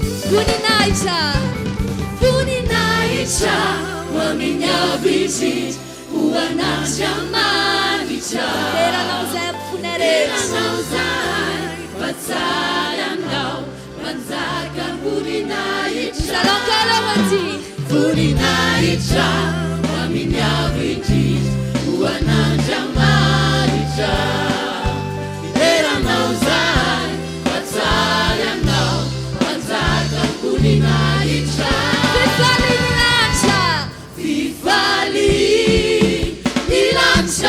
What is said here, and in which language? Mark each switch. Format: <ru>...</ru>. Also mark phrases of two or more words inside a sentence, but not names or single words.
<mg>Voninahitra ho amin'ny avizitra ho an'Andriamanitra. Teranao izay ampofoana Teranao rehetra. izay fa tsara anao manjaka voninahitra.</mg> <fr>Nous allons encore le redire.</fr> <mg>Voninahitra ho amin'ny avizitra ho an'Andriamanitra. Teranao izay fa tsara anao manjaka voninahitra. Fifaly ny lanitra.</mg>